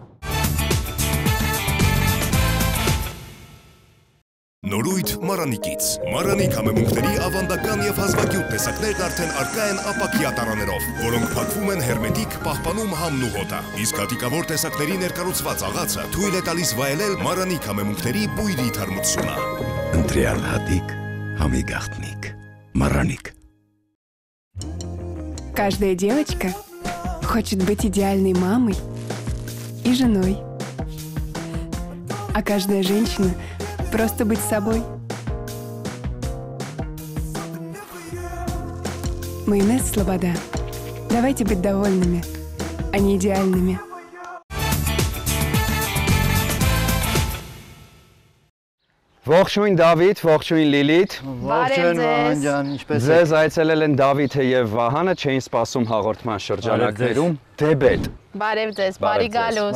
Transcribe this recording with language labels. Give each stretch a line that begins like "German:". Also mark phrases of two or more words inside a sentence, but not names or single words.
Armenian: Նորույթ Մարանիկից։ Մարանիկ համեմունքների ավանդական եւ հազվագյուտ տեսակներն արդեն առկա են ապակյա տարաներով, որոնք փակվում են հերմետիկ, պահպանում համն ու հոտը։ Իսկ հատիկավոր տեսակների ներկառուցված աղացը թույլ է տալիս վայելել Մարանիկ համեմունքների բույրի թարմությունը։ Ընտրյալ հատիկ, համի գաղտնիք։ Мараник.
Russian: Каждая девочка хочет быть идеальной мамой и женой. А каждая женщина просто быть собой. Майонез Слобода. Давайте быть довольными, а не идеальными.
Armenian: Ողջույն Դավիթ, ողջույն Լիլիթ։ Ողջույն Վահան ջան, ինչպե՞ս եք։ Ձեզ այցելել են Դավիթը եւ Վահանը, չէին սպասում հաղորդման շրջանակներում։ Դեբետ։ Բարև ձեզ, բարի գալուս։